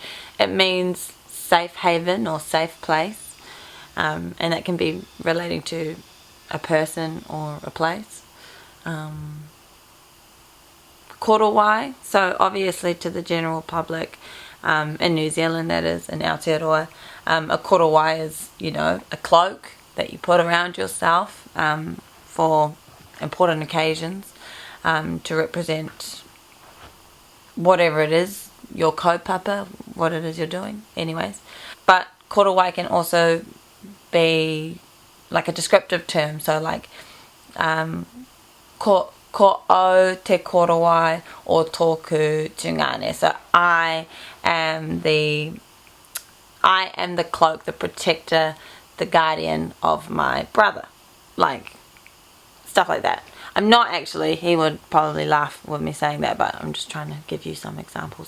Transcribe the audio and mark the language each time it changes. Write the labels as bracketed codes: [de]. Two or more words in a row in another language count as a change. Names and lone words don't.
[en] It means safe haven or safe place. And that can be relating to a person or a place. Korowai, so obviously to the general public, in New Zealand that is, in Aotearoa. A korowai is, you know, a cloak that you put around yourself for important occasions, to represent whatever it is, your kaupapa, what it is you're doing, anyways. But korowai can also be like a descriptive term, so like [mi] ko o te korowai o tōku tungane. [en] So I am the cloak, the protector, the guardian of my brother, like stuff like that. I'm not actually, he would probably laugh with me saying that, but I'm just trying to give you some examples.